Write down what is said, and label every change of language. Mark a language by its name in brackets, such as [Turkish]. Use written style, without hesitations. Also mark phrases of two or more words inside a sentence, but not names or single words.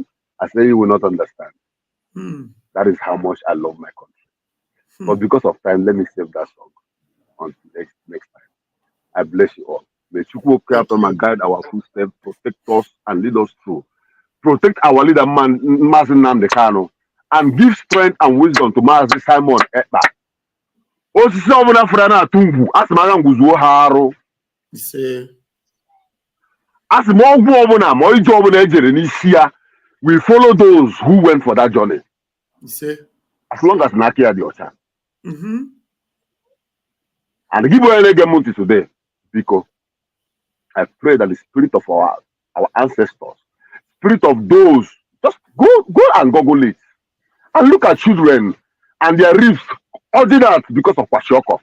[English] I said, you will not understand. That is how much I love my country. But because of time, let me save that song until next time. I bless you all. May Chukwu and guide our footsteps, protect us and lead us through. Protect our leader, Mazi Nnamdi Kanu'S, and give strength and wisdom to Mazi Simon Ekpa. [Igbo] Osisi ọbụla fụrụ na-atụ ngwu, asị m agha ngwuzuo ha arụ. Asị m ọgwụ ọbụla ma ije ọbụla ejere n'isi ya, [English] we follow those who went for that journey. As long as [Igbo] na-aka ya dị ọcha. [English] And give away again today, because I pray that the spirit of our ancestors, spirit of those, just go and Google it and look at children and their ribs ordinary that because of Kwashiorkor.